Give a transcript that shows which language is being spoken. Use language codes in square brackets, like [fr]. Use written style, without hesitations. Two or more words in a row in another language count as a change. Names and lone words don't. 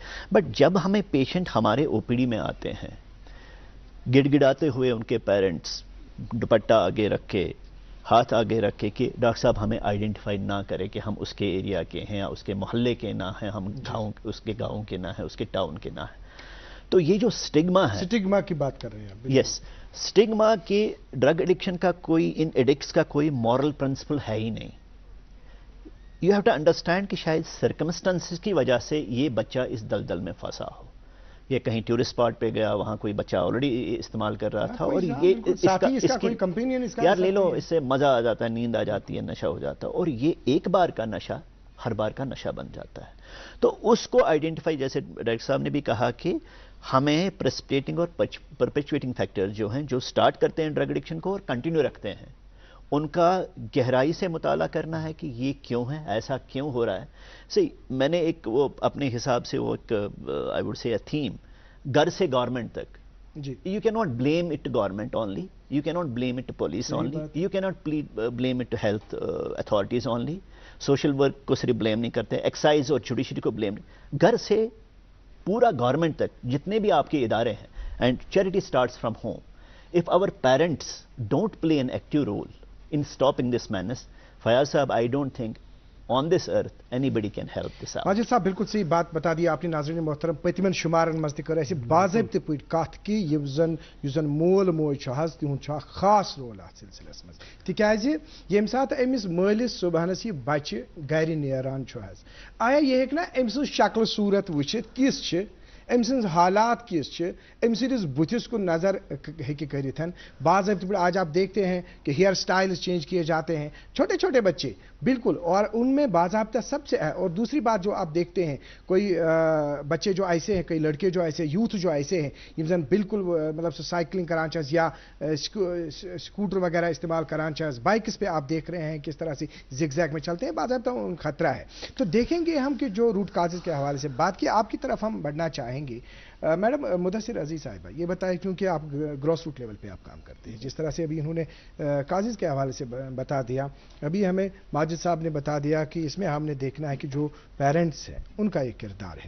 [ur] بٹ جب ہمیں پیشنٹ ہمارے او پی ڈی میں آتے ہیں گڑ گڑاتے ہوئے، ان کے پیرنٹس دوپٹہ آگے رکھ کے، ہاتھ آگے رکھ کے کہ ڈاکٹر صاحب ہمیں آئیڈینٹیفائی نہ کرے کہ ہم اس کے ایریا کے ہیں یا اس کے محلے کے نہ ہیں، ہم اس کے گاؤں کے نہ ہیں، اس کے ٹاؤن کے نہ ہیں. تو یہ جو سٹگما ہے، سٹگما کی بات کر رہے ہیں. یس، سٹگما کہ [en] drug addiction [ur] کا کوئی، ان ایڈکٹس کا کوئی [en] moral principle [ur] ہے ہی نہیں. [en] You have to understand [ur] کہ شاید سرکمسٹانسز کی وجہ سے یہ بچہ اس دلدل میں پھنسا ہو. یہ کہیں [en] tourist spot [ur] پہ گیا, وہاں کوئی بچہ آلریڈی استعمال کر رہا تھا, اور یہ یار لے لو, اس سے مزہ آ جاتا ہے, نیند آ جاتی ہے, نشہ ہو جاتا ہے, اور یہ ایک بار کا نشہ ہر بار کا نشہ بن جاتا ہے. تو اس کو آئیڈینٹیفائی, جیسے ڈائریکٹر صاحب نے بھی کہا کہ ہمیں پریسپیٹنگ اور [en] perpetuating factor [ur] جو ہیں, جو سٹارٹ کرتے ہیں [en] drug addiction [ur] کو اور کنٹینیو رکھتے ہیں, ان کا گہرائی سے مطالعہ کرنا ہے کہ یہ کیوں ہے, ایسا کیوں ہو رہا ہے. میں نے ایک وہ اپنے حساب سے وہ ایک [en] I would [ur] سے تھیم, گھر سے گورنمنٹ تک. [en] You cannot blame it to government only. You cannot blame it to police only. You cannot blame it to health authorities only. social work [ur] کو صرف بلیم نہیں کرتے, ایکسائز اور جوڈیشری کو بلیم نہیں, گھر سے پورا گورنمنٹ تک جتنے بھی آپ کے ادارے ہیں, [en] And charity starts from home. If our parents don't play an active role in stopping this menace, فیاض صاحب, I don't think on this earth anybody can help this out. [ur] ماجد صاحب بالکل صحیح بات بتا دی آپ نے. ناظرین محترم, [ks] پتمن شمارن مز تہ کر اسہ باضابطہ پٲٹھۍ کتھ کہ یُس زن مول موج چھُ حظ تِہُنٛد چھُ اکھ خاص رول اتھ سلسلس مز, تِکیازِ ییٚمہِ ساتہٕ أمِس مٲلِس صبحنس یہِ بچہِ گرِ نیران چھُ حظ, آیا یہِ ہیٚکہِ نا أمۍ سٕنٛز شکل صوٗرت وٕچھِتھ کِژھ چھِ, أمۍ سٕنٛز حالات کِژھ چھِ, أمۍ سٕنٛدِس بُتھِس کُن نظر ہیٚکہِ کٔرِتھ. [ur] باضابطہ پٲٹھۍ آج آپ دیکھتے ہیں کہ [en] hair styles [ur] چینج کیے جاتے ہیں, چھوٹے چھوٹے بچے بالکل, اور ان میں باضابطہ سب سے ہے. اور دوسری بات جو آپ دیکھتے ہیں, کوئی بچے جو ایسے ہیں, کئی لڑکے جو ایسے, یوتھ جو ایسے ہیں, [ks] یم زن بالکل مطلب سہ سائیکلنگ کران چھس یا سکوٹر وغیرہ استعمال کران چھس, [ur] بائکس پہ آپ دیکھ رہے ہیں کس طرح سے [en] zig zag [ur] میں چلتے ہیں, باضابطہ ان خطرہ ہے. تو دیکھیں گے ہم کہ جو [en] root causes [ur] کے حوالے سے بات کی, آپ کی طرف ہم بڑھنا چاہیں گے. میڈم مدثر عزیز صاحبہ, یہ بتائیں, کیونکہ آپ [en] grass root level [ur] پہ آپ کام کرتے ہیں, جس طرح سے ابھی انہوں نے کازز کے حوالے سے بتا دیا, ابھی ہمیں ماجد صاحب نے بتا دیا کہ اس میں ہم نے دیکھنا ہے کہ جو پیرنٹس ہیں ان کا ایک کردار ہے.